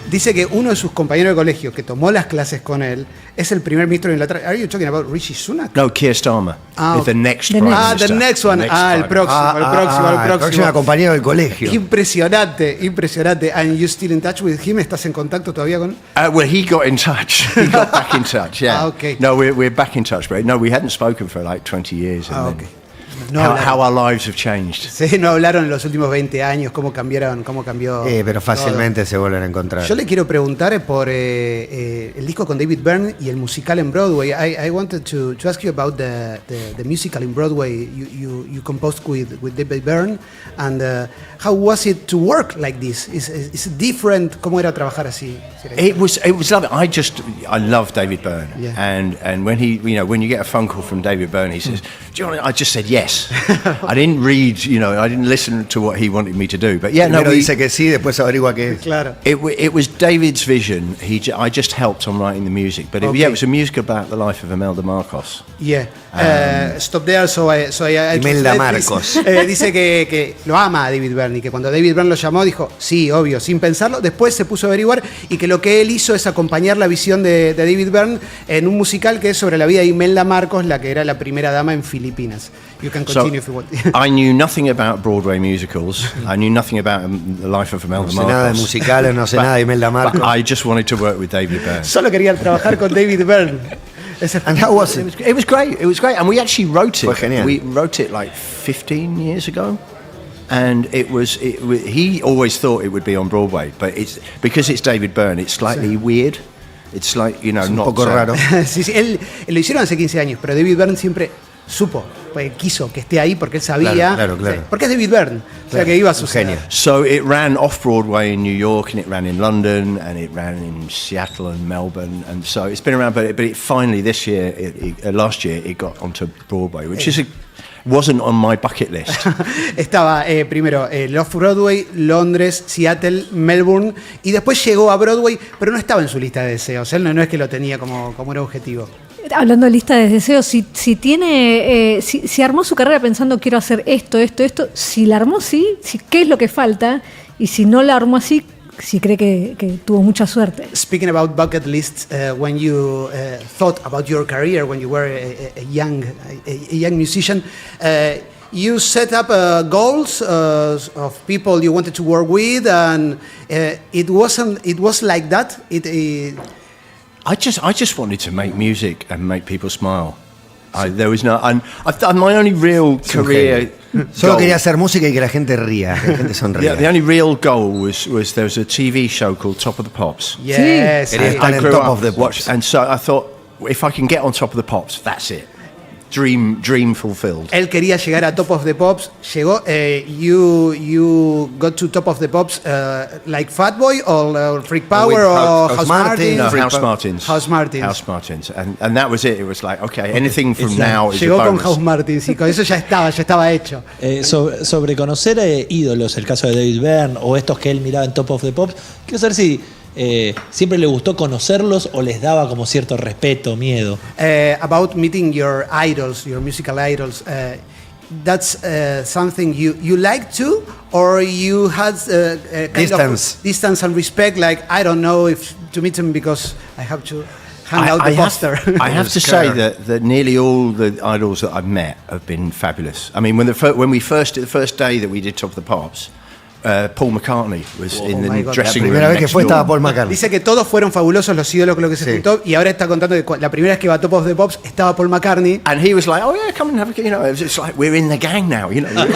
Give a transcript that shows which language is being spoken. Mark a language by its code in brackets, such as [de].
[es] Dice que uno de sus compañeros de colegio que tomó las clases con él es el primer ministro de Inglaterra. [en] Are you talking about Rishi Sunak? No, Keir Starmer. Is the next Prime Minister. The next one. [es] El próximo. Compañero del colegio. Impresionante. [en] And you still in touch with him? [es] ¿Estás en contacto todavía con? [en] Well, he got in touch. He got back in touch. Yeah. Okay. No, we're back in touch, but no, we hadn't spoken for like 20 years. Okay. How our lives have changed. [es] Sí, no hablaron en los últimos 20 años, cómo cambió. Pero fácilmente se vuelven a encontrar. Yo le quiero preguntar por el disco con David Byrne y el musical en Broadway. [en] I wanted to ask you about the musical in Broadway you composed with David Byrne, and how was it to work like this? Is it different? [es] ¿Cómo era trabajar así? [en] It was lovely. I love David Byrne, yeah. and when when you get a phone call from David Byrne, he says, "Do you want?" I just said yes. I didn't read, I didn't listen to what he wanted me to do. But yeah, [es] Primero dice que sí, después averigua que es. Claro. [en] It was David's vision. I just helped on writing the music. But it was a music about the life of Imelda Marcos. Yeah. Stop there. So I Imelda Marcos. [es] Dice que lo ama a David Byrne y que cuando David Byrne lo llamó dijo, sí, obvio, sin pensarlo. Después se puso a averiguar y que lo que él hizo es acompañar la visión de David Byrne en un musical que es sobre la vida de Imelda Marcos, la que era la primera dama en Filipinas. [en] You can continue if you want. I knew nothing about Broadway musicals. I knew nothing about the life of Imelda Marcos. [es] No sé nada de musicales, no sé nada de Imelda Marcos. [en] I just wanted to work with David Byrne. [es] Solo quería trabajar con David Byrne. [en] And how was it? It was great. It was great. And we actually wrote it. [es] Fue genial. [en] We wrote it like 15 years ago. And he always thought it would be on Broadway, but because it's David Byrne, it's slightly weird. It's like, [es] es un [en] not [es] poco raro. Sí, él lo hicieron hace 15 años, pero David Byrne siempre supo, quiso que esté ahí porque él sabía. Claro. Porque es David Byrne, o sea que iba a suceder. [en] So it ran off Broadway in New York, and it ran in London, and it ran in Seattle and Melbourne, and so it's been around. But it finally last year, it got onto Broadway, which wasn't on my bucket list. [es] Estaba primero Off Broadway, Londres, Seattle, Melbourne, y después llegó a Broadway, pero no estaba en su lista de deseos. Él no es que lo tenía como un objetivo. Hablando de lista de deseos, si armó su carrera pensando quiero hacer esto, si la armó ¿qué es lo que falta? Y si no la armó así, si cree que tuvo mucha suerte. [en] Speaking about bucket lists, when you thought about your career, when you were a young musician, you set up goals of people you wanted to work with, and it was like that. I just wanted to make music and make people smile. There was no, and I've done my only real career. [es] Solo quería hacer música y que la gente ría, que la gente sonría. [en] The only real goal was there was a TV show called Top of the Pops. Yes, I grew up of the Pops. And so I thought, if I can get on Top of the Pops, that's it. dream fulfilled. [es] Él quería llegar a Top of the Pops. Llegó. [en] You got to Top of the Pops like Fatboy or Freak Power or House Martins? No, Freak House Martins. House Martins. House Martins. And that was it. It was like, okay, anything from now is a [es] Llegó con [en] bonus. [es] House Martins y con eso ya estaba hecho. Sobre conocer ídolos, el caso de David Byrne o estos que él miraba en Top of the Pops, quiero saber si siempre le gustó conocerlos o les daba como cierto respeto, miedo. [en] About meeting your idols, your musical idols, that's something you like to, or you had kind of distance and respect, like, I don't know if to meet them because I have to hang out the poster. I have to say that nearly all the idols that I've met have been fabulous. I mean, when the first day that we did Top of the Pops, Paul McCartney was in the dressing room. [es] La primera vez que fue estaba Paul McCartney. Dice que todos fueron fabulosos los ídolos con los que se juntó, y ahora está contando que la primera vez que va a Top of the Pops estaba Paul McCartney. [en] And he was like, oh yeah, come and have a, you know, it's like we're in the gang now, you know.